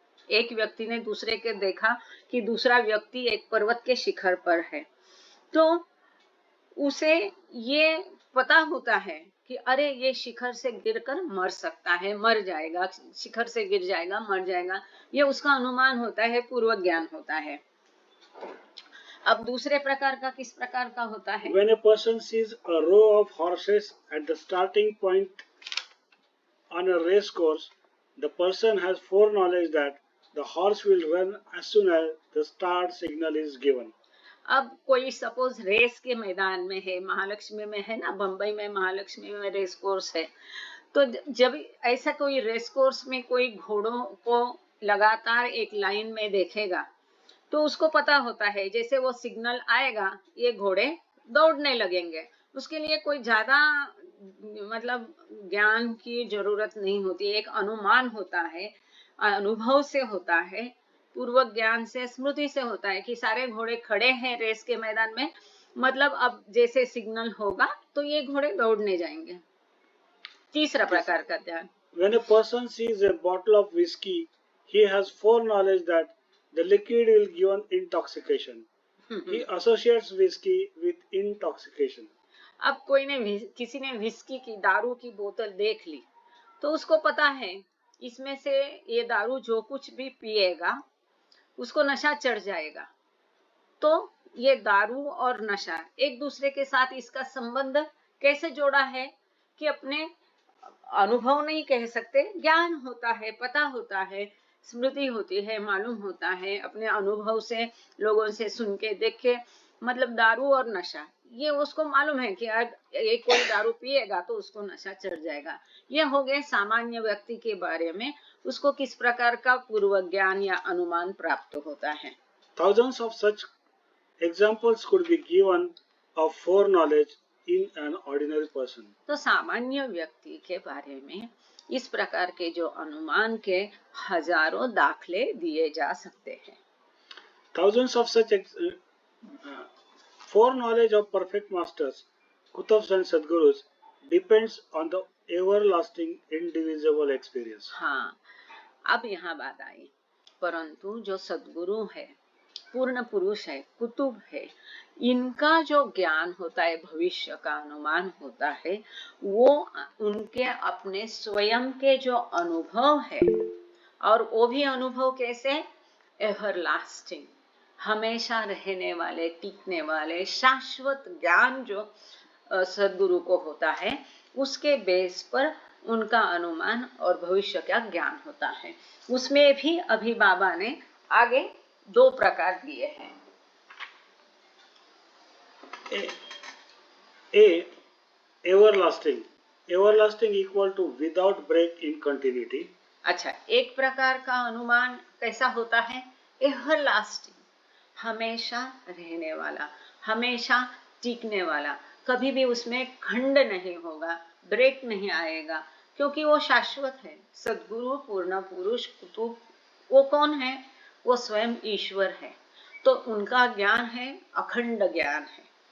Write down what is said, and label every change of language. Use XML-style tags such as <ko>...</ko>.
<hi>एक व्यक्ति ने दूसरे के देखा कि दूसरा व्यक्ति एक पर्वत के शिखर पर है, तो उसे ये पता होता है कि अरे ये शिखर से गिरकर मर सकता है, मर जाएगा, शिखर से गिर जाएगा, मर जाएगा। ये उसका अनुमान होता है, पूर्व ज्ञान होता है। अब दूसरे प्रकार का किस प्रकार का होता है?</hi> <en>When a person sees a row of horses at the starting point on a race course, the person has foreknowledge that the horse will run as soon as the start signal is given.</en> <hi>अब कोई suppose race के मैदान में है, महालक्ष्मी में है ना, बम्बई में महालक्ष्मी में रेस कोर्स है, तो जब ऐसा कोई रेस कोर्स में कोई घोड़ों को लगातार एक लाइन में देखेगा तो उसको पता होता है जैसे वो सिग्नल आएगा ये घोड़े दौड़ने लगेंगे। उसके लिए कोई ज्यादा मतलब ज्ञान की जरूरत नहीं होती, एक अनुमान होता है, अनुभव से होता है, पूर्व ज्ञान से, स्मृति से होता है कि सारे घोड़े खड़े हैं रेस के मैदान में, मतलब अब जैसे सिग्नल होगा तो ये घोड़े दौड़ने जाएंगे। तीसरा प्रकार का ध्यान,</hi> <en>When a person sees a bottle of whiskey, he has foreknowledge that the liquid will give intoxication. He associates whiskey with intoxication.</en> <hi>अब कोई ने किसी ने विस्की की, दारू की बोतल देख ली तो उसको पता है इसमें से ये दारू जो कुछ भी पिएगा उसको नशा चढ़ जाएगा। तो ये दारू और नशा एक दूसरे के साथ, इसका संबंध कैसे जोड़ा है कि अपने अनुभव नहीं कह सकते, ज्ञान होता है, पता होता है, स्मृति होती है, मालूम होता है, अपने अनुभव से, लोगों से सुन के, देख के, मतलब दारू और नशा, ये उसको मालूम है कि ये कोई दारू पिएगा तो उसको नशा चढ़ जाएगा। ये हो गए सामान्य व्यक्ति के बारे में, उसको किस प्रकार का पूर्व ज्ञान या अनुमान प्राप्त होता है।</hi> <en>Thousands of such examples could be given of foreknowledge in an ordinary person.</en> <hi>तो सामान्य व्यक्ति के बारे में इस प्रकार के जो अनुमान के हजारों दाखले दिए जा सकते हैं।</hi> <en>Thousands of such foreknowledge of perfect masters, Kutabs and Sadgurus, depends on the everlasting indivisible experience.</en> <hi>हाँ, अब यहाँ बात आई, परंतु जो सद्गुरु है, पूर्ण पुरुष है, कुतुब है, इनका जो ज्ञान होता है, भविष्य का अनुमान होता है, वो उनके अपने स्वयं के जो अनुभव है, और वो भी अनुभव कैसे, एवरलास्टिंग, हमेशा रहने वाले, टिकने वाले, शाश्वत ज्ञान जो सद्गुरु को होता है, उसके बेस पर उनका अनुमान और भविष्य का ज्ञान होता है। उसमें भी अभी बाबा ने आगे 2 प्रकार दिए हैं।</hi> <en>A everlasting equal to without break in continuity.</en> <hi>अच्छा, एक प्रकार का अनुमान कैसा होता है, एवरलास्टिंग, हमेशा रहने वाला, हमेशा टिकने वाला, कभी भी उसमें खंड नहीं होगा, ब्रेक नहीं आएगा, क्योंकि वो शाश्वत है। सद्गुरु, पूर्ण पुरुष, कुतुब, वो कौन है, वो स्वयं ईश्वर है, तो उनका ज्ञान है, अखंड ज्ञान है।</hi>